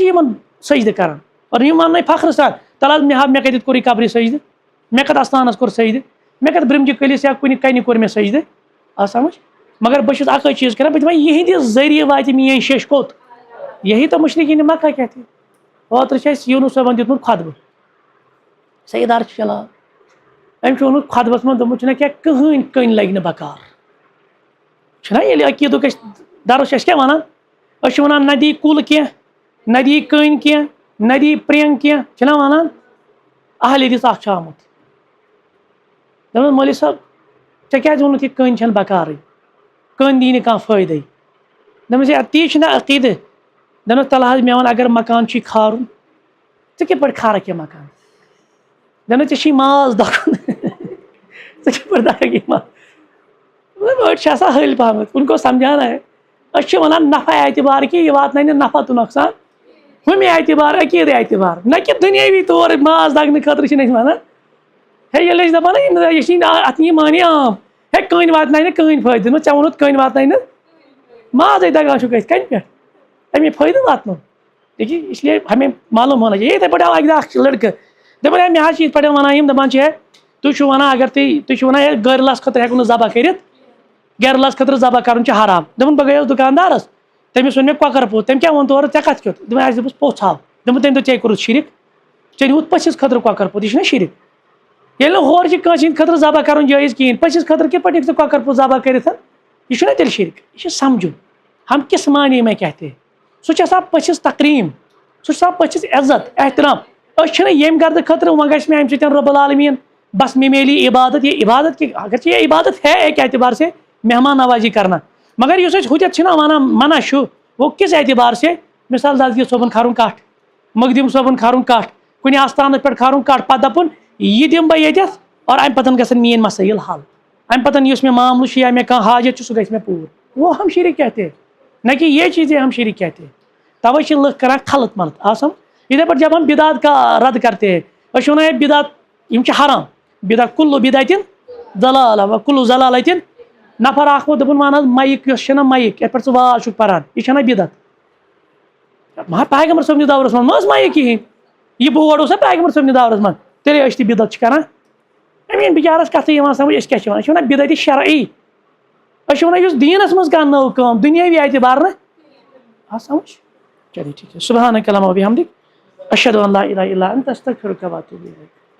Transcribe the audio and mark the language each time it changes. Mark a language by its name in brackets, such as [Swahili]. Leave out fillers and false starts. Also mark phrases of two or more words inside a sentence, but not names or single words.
[Kashmiri] یِمن سجدٕ کران اور یِم وننے فخرٕ سان تل حظ مےٚ کتٮ۪تھ کوٚر یہِ قبرِ سجدٕ مےٚ کتھ استانس کوٚر سجدٕ مےٚ کتھ برٛمجہِ کٔلِس یا کُنہِ کنہِ کوٚر مےٚ سجدٕ آ سمجھ مگر بہٕ چھُس اکٲے چیٖز کران بہٕ چھُس دپان یِہنٛدِ ذٔریعہٕ واتہِ میٲنۍ شیٚش کوٚت [Urdu] یہی تو مشرکین مکہ کہتے [Kashmiri] اوترٕ چھِ اَسہِ یوٗنُس صٲبن دیُتمُت خۄطبہٕ سیدار چھُ چلاوان أمۍ چھُ ووٚنمُت خۄطبس منٛز دوٚپمُت چھُنہ کیٛاہ کٕہٕنۍ کٔنۍ لگہِ نہٕ بکار چھُنہ ییٚلہِ عقیٖدُک أسۍ درس چھِ أسۍ کیٛاہ ونان أسۍ چھِ ونان نہ دی کُل کینٛہہ نہ دی کٔنۍ کینٛہہ نہ دی پرٛینٛگ کینٛہہ چھِنہ ونان اہل حدیث اکھ چھُ آمُت دوٚپمَس مولوی صٲب ژےٚ کیٛازِ ووٚنُتھ یہِ کٔنۍ چھنہٕ بکارٕے کٔنۍ دی نہٕ کانٛہہ فٲیدَے دوٚپمَس ہے تی چھُنہ عقیٖدٕ دوٚپمَس تَلہٕ حظ مےٚ وَن اگر مکان چھُے کھارُن ژٕ کِتھ پٲٹھۍ کھارکھ یہِ مکان دوٚپمَس ژےٚ چھی ماز دَکُن ژٕ کِتھ پٲٹھۍ دَکھ یہِ ماز أڑۍ چھِ آسان ۂلۍ پہمتھ [Urdu] ان کو سمجھانا ہے [Kashmiri] أسۍ چھِ وَنان نفع اعتبار کہِ یہِ واتناے نہٕ نفع تہٕ نۄقصان ہُمہِ اعتبار عقیٖدٕ اعتبار نہ کہِ دُنیٲوی طور ماز دَگنہٕ خٲطرٕ چھِنہٕ أسۍ وَنان ہے ییٚلہِ أسۍ دَپان یہِ چھِ اَتھ یی معنی عام ہے کٔنۍ واتناے نہٕ کٕہٕنۍ فٲیدٕ دوٚپمَس ژےٚ ووٚنُتھ کٔنۍ واتناے نہٕ مازے دَگان چھُکھ أسۍ کَنہِ پٮ۪ٹھ اَمے فٲیدٕ واتنو دیکھیے [Urdu] اس لیے ہمیں معلوم ہونا چاہیے [Kashmiri] یِتھَے پٲٹھۍ آو اَکہِ دۄہ اکھ لٔڑکہٕ دَپان ہے مےٚ حظ چھِ یِتھ پٲٹھۍ وَنان یِم دَپان چھِ ہے تُہۍ چھِو وَنان اگر تُہۍ چھِو وَنان ہے گٔرلَس خٲطرٕ ہٮ۪کو نہٕ ذبح کٔرِتھ گیرلَس خٲطرٕ ذبح کَرُن چھُ حرام دوٚپُن بہٕ گٔیَس دُکاندارَس تٔمِس ووٚن مےٚ کۄکَر پوٗت تٔمۍ کیٛاہ ووٚن تورٕ ژےٚ کَتھ کیُتھ دوٚپُن اَسہِ دوٚپُس پوٚژھ ہاو دوٚپُن تٔمۍ دوٚپ ژےٚ کوٚرُتھ شِرک ژےٚ نیوٗتھ پٔژھِس خٲطرٕ کۄکَر پوٗت یہِ چھُنہ شِرک ییٚلہِ نہٕ ہورٕ چھِ کٲنٛسہِ ہِنٛدِ خٲطرٕ ذبح کَرُن جٲیز کِہیٖنۍ پٔژھِس خٲطرٕ کِتھ پٲٹھۍ ہیٚکہِ ژٕ کۄکَر پوٗت ذبح کٔرِتھ یہِ چھُنہ تیٚلہِ شِرک یہِ چھُ سَمجھُن [Urdu] ہم کِس معنی میں کہتے ہیں [Kashmiri] سُہ چھُ آسان پٔژھِس تقریٖم سُہ چھُ آسان پٔژھِس عزت احترام أسۍ چھِنہٕ ییٚمہِ گردٕ خٲطرٕ وۄنۍ گژھِ مےٚ اَمہِ سۭتۍ [Urdu] رب العالمیٖن بس میں میلی عبادت یہ عبادت کی اگرچہ یہ عبادت ہے ایک اعتبار سے مہمان نوازی کرنا مگر [Kashmiri] یُس أسۍ ہُتٮ۪تھ چھِنہ وَنان منع چھُ [Urdu] وہ کِس اعتبار سے [Kashmiri] مِثال دسگیٖر صٲبُن کھارُن کَٹھ مخدوٗم صٲبُن کھارُن کَٹھ کُنہِ آستانَس پٮ۪ٹھ کھارُن کَٹھ پَتہٕ دَپُن یہِ دِمہٕ بہٕ ییٚتٮ۪تھ اور اَمہِ پَتہٕ گژھن میٛٲنۍ مسٲیِل حل اَمہِ پَتہٕ یُس مےٚ معاملہٕ چھُ یا مےٚ کانٛہہ حاجت چھُ سُہ گژھِ مےٚ پوٗرٕ [Urdu] وہ ہم شِرک کہتے ہیں [Kashmiri] نہ کہ یہ چیزیں ہم شرک کہتے ہیں توے چھِ لُکھ کران خلط ملط آسم یِتھے پٲٹھۍ [Urdu] جب ہم بدعت کا رد کرتے ہیں [Kashmiri] أسۍ چھِ وَنان ہے بدعت یِم چھِ حرام بدعت [Arabic] کُلُّ بدعتٍ ضلالہ و کُلُّ ضلالۃٍ نفر [Kashmiri] اکھ ووٚن دوٚپُن وَن حظ مایِک یۄس چھےٚ نہ مایِک یَتھ پٮ۪ٹھ ژٕ واز چھُکھ پران یہِ چھےٚ نہ بدعت مگر پیغمبر صٲبنِس دورس منٛز ما ٲس مایِک کِہیٖنۍ یہِ بورڈ اوسا پیغمبر صٲبنِس دورس منٛز تیٚلے أسۍ تہِ بدعت چھِ کران أمۍ یِن بِچارس کَتھٕے یِوان سمجھ أسۍ کیٛاہ چھِ وَنان أسۍ چھِ وَنان بدعتِ شرعی أسۍ چھِ وَنان یُس دیٖنس منٛز کانٛہہ نٔو کٲم دُنیٲوی اعتبار نہٕ آ سمجھ [Urdu] چلیے ٹھیٖک ہے [Arabic] سبحانک اللہم وبحمدک اشہدو ان لا الہ الا انت استغفرک واتوب الیک